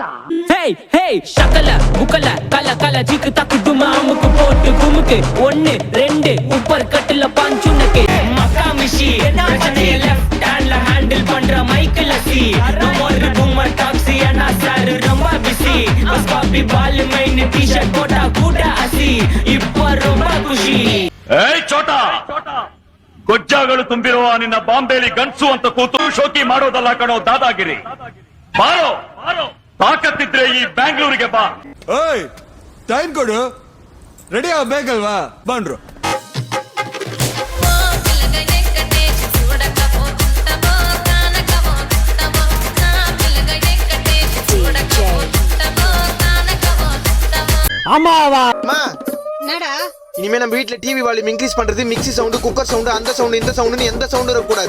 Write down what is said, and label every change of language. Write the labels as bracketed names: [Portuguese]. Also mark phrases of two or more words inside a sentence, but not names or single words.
[Tamil] ஹேய் ஹேய் ஷக்கல முக்கல கல கல ஜிக்கு தக்கு துமா அமுக்கு போட்டு குமுக்கு 1 2 உப்பர் கட்டுல பஞ்சுனக்கு மக்கா மிஷி பிரச்சனைய [English] left handla handle [Tamil] பண்ற மைக்கேல் சி ஒரு பூமர் டாக்ஸி அண்ணா சார் ரொம்ப பிஸி பஸ் காப்பி பால் மைன் டி-ஷர்ட் போட்டா கூட அசி இப்போ ரொம்ப குஷி [Kannada] ಏಯ್ ಚೋಟಾ ಗೊಜ್ಜಾಗಳು ತುಂಬಿರುವ ನಿನ್ನ ಬಾಂಬೆಲಿ ಗನ್ಸು ಅಂತ ಕೂತು ಶೋಕಿ ಮಾಡೋದಲ್ಲ ಕಣೋ ದಾದಾಗಿರಿ ಬಾರೋ ತಾಕತ್ತಿದ್ರೆ ಈ ಬ್ಯಾಂಗ್ಳೂರಿಗೆ ಬಾ ಓಯ್ ಟೈಮ್ ಕೊಡು ರೆಡಿ ಆಗ್ಬೇಕಲ್ವಾ ಬಂದ್ರು [Tamil] ஆமாவா என்னடா இனிமே நம்ம வீட்ல [English] TV volume increase [Tamil] பண்றது [English] mixie sound cooker sound [Tamil] அந்த சவுண்ட் இந்த சவுண்ட் எந்த சவுண்ட் இருக்க கூடாது